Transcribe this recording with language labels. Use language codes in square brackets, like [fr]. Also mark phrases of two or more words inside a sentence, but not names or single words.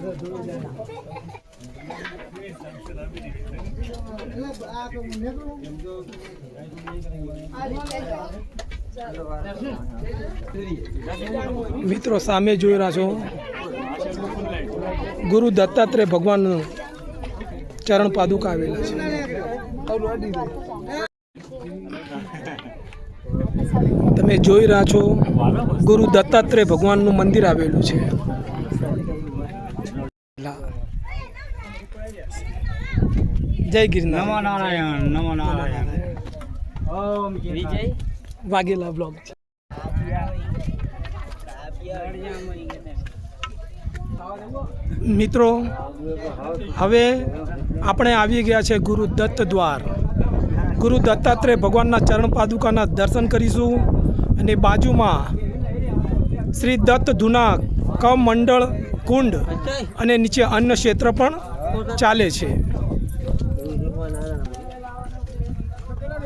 [gu] મિત્રો સામે જોઈ રહ્યા છો ગુરુ દત્તાત્રેય ભગવાનનું ચરણ પાદુકા આવેલા છે. તમે જોઈ રહ્યા છો ગુરુ દત્તાત્રેય ભગવાનનું મંદિર આવેલું છે. જય ગિરનાર. [sa] नमो नारायण, नमो नारायण. ओम विजय. [gu] વાઘેલા બ્લોગ છે. મિત્રો હવે આપણે આવી ગયા છે ગુરુ દત્ત દ્વાર. ગુરુ દત્તાત્રેય ભગવાનના ચરણ પાદુકાના દર્શન કરીશું અને બાજુમાં શ્રી દત્ત ધુના કમંડળ કુંડ અને નીચે અન્ન ક્ષેત્ર પણ ચાલે છે.